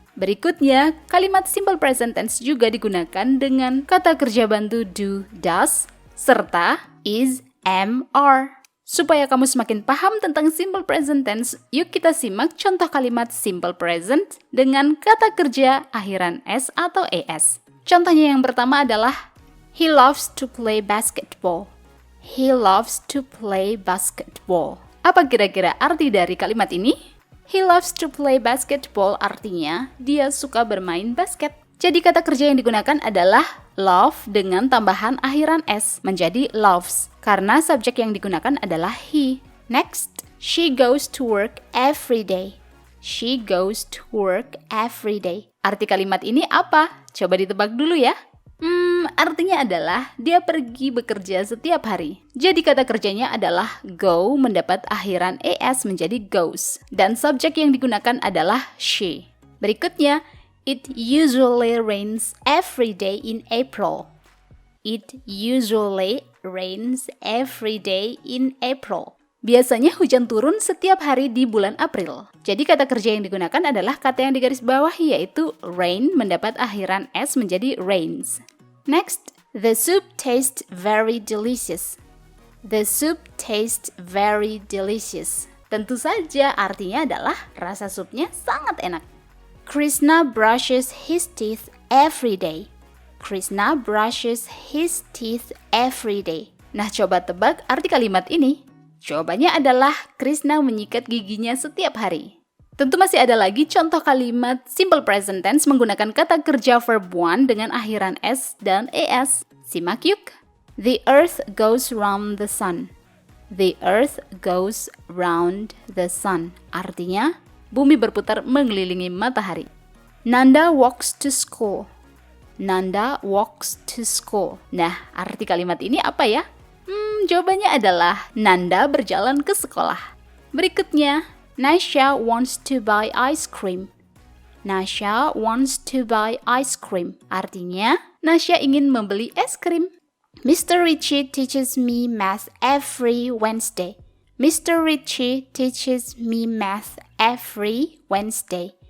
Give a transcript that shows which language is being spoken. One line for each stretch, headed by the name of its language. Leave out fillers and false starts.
Indonesian: Berikutnya, kalimat simple present tense juga digunakan dengan kata kerja bantu do, does, serta is, am, are. Supaya kamu semakin paham tentang simple present tense, yuk kita simak contoh kalimat simple present dengan kata kerja akhiran s atau es. Contohnya yang pertama adalah
English: he loves to play basketball. He loves to play basketball.
Indonesian: Apa kira-kira arti dari kalimat ini?
English: He loves to play basketball
Indonesian: artinya dia suka bermain basket. Jadi kata kerja yang digunakan adalah love dengan tambahan akhiran s menjadi loves karena subjek yang digunakan adalah he.
English: Next, she goes to work every day. She goes to work every day.
Indonesian: Arti kalimat ini apa? Coba ditebak dulu ya. Artinya adalah dia pergi bekerja setiap hari. Jadi kata kerjanya adalah go mendapat akhiran es menjadi goes. Dan subjek yang digunakan adalah she. Berikutnya,
English: it usually rains every day in April. It usually rains every day in April.
Indonesian: Biasanya hujan turun setiap hari di bulan April. Jadi kata kerja yang digunakan adalah kata yang digaris bawahi yaitu rain mendapat akhiran s menjadi rains.
English: Next, the soup tastes very delicious. The soup tastes very delicious.
Indonesian: Tentu saja artinya adalah rasa supnya sangat enak.
English: Krishna brushes his teeth every day. Krishna brushes his teeth every day.
Indonesian: Nah, coba tebak arti kalimat ini. Jawabannya adalah Krishna menyikat giginya setiap hari. Tentu masih ada lagi contoh kalimat simple present tense menggunakan kata kerja verb 1 dengan akhiran s dan es. Simak yuk.
English: The earth goes round the sun. The earth goes round the sun.
Indonesian: Artinya, bumi berputar mengelilingi matahari.
English: Nanda walks to school. Nanda walks to school.
Indonesian: Nah, arti kalimat ini apa ya? Jawabannya adalah Nanda berjalan ke sekolah.
English: Berikutnya, Nasha wants to buy ice cream. Nasha wants to buy ice cream.
Indonesian: Artinya, Nasha ingin membeli es krim.
English: Mr. Richie teaches me math every Wednesday. Mr. Richie teaches me math every Wednesday.